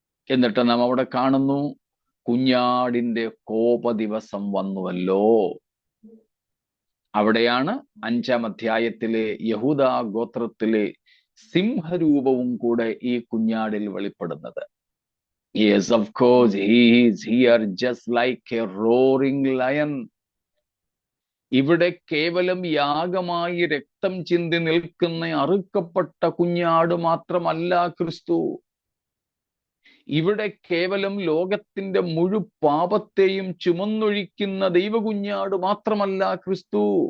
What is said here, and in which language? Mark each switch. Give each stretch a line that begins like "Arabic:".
Malayalam: എന്നിട്ട് നാം അവിടെ കാണുന്നു, കുഞ്ഞാടിന്റെ കോപ ദിവസം വന്നുവല്ലോ. അവിടെയാണ് 5-ാം അധ്യായത്തിലെ യഹൂദ ഗോത്രത്തിലെ സിംഹരൂപവും കൂടെ ഈ കുഞ്ഞാടിൽ വെളിപ്പെടുന്നത്.
English: Yes, of course, he is here just like a roaring lion.
Malayalam: ഇവിടെ കേവലം യാഗമായി രക്തം ചിന്തി നിൽക്കുന്ന അറുക്കപ്പെട്ട കുഞ്ഞാട് മാത്രമല്ല ക്രിസ്തു. ഇവിടെ കേവലം ലോകത്തിന്റെ പാപത്തെയും ചുമന്നൊഴിക്കുന്ന ദൈവകുഞ്ഞാട് മാത്രമല്ല ക്രിസ്തു.